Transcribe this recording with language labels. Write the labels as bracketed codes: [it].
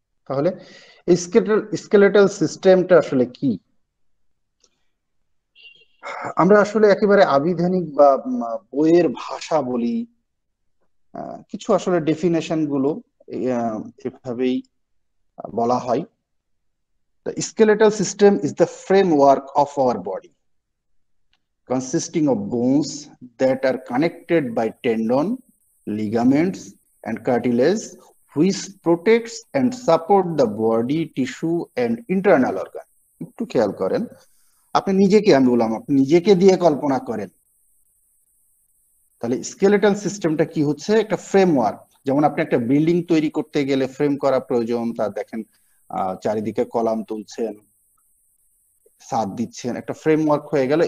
[bn] তাহলে এই স্কেলেটাল সিস্টেমটা আসলে কি? আমরা আসলে একেবারে আবিধানিক বা বইয়ের ভাষা বলি, কিছু আসলে ডেফিনেশন গুলো এভাবেই বলা হয়। [en] The skeletal system is the framework of our body, consisting of bones that are connected by tendon, ligaments, and cartilage, which protects and support the body, tissue, and internal organ. [bn] একটু খেয়াল করেন, আপনি নিজেকে, আমি বললাম আপনি নিজেকে দিয়ে কল্পনা করেন। তাহলে স্কেলেটাল সিস্টেমটা কি হচ্ছে? একটা ফ্রেমওয়ার্ক। যেমন আপনি একটা বিল্ডিং তৈরি করতে গেলে ফ্রেম করা প্রয়োজন, তার দেখেন চারিদিকে কলাম তুলছেন, ছাদ দিচ্ছেন, একটা ফ্রেমওয়ার্ক হয়ে গেল।